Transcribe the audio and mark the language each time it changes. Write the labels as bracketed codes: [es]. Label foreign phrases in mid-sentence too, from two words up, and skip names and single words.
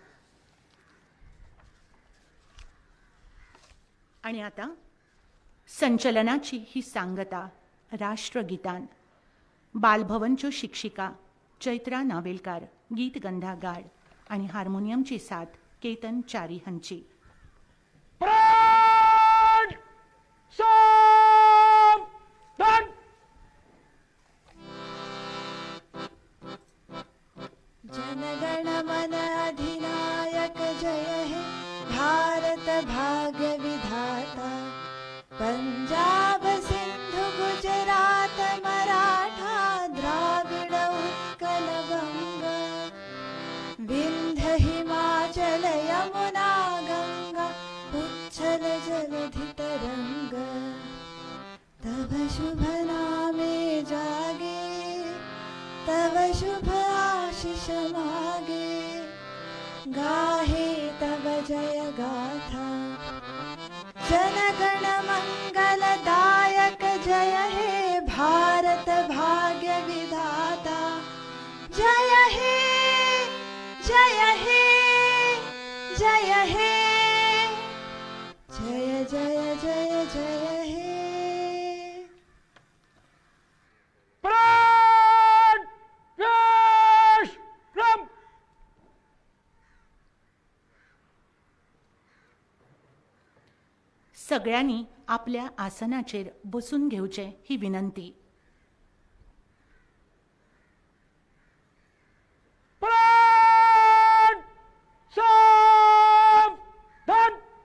[kok] आनी आतां संचलनाची ही सांगता राष्ट्रगितान. बालभवनच्यो शिक्षिका चैत्रा नावेलकार गीत गंधा गाड आनी हार्मोनियमची साथ केतन च्यारी हांची. परेड सावधान. [bn] জনগণ মন অধিনায়ক জয় হে ভারত ভাগ্য বিধাতা. পঞ্জাব সিন্ধু গুজরাট মরাঠা দ্রাবিড় উৎকল বঙ্গ. বিন্ধ্য হিমাচল যমুনা গঙ্গা উচ্ছল জলধি তরঙ্গ. তব শুভ নামে জাগে তব শুভ আশিস মাগে. গাহে তব জয় গাথা জনগণ মঙ্গলদায়ক জয় হে ভারত ভাগ্য বিধাতা. জয় হে জয় হে জয় হে জয় জয় জয় জয় হে. [kok] परेड विश्राम. सगळ्यांनी आपल्या आसनाचेर बसून घेवचे ही विनंती. परेड सावधान.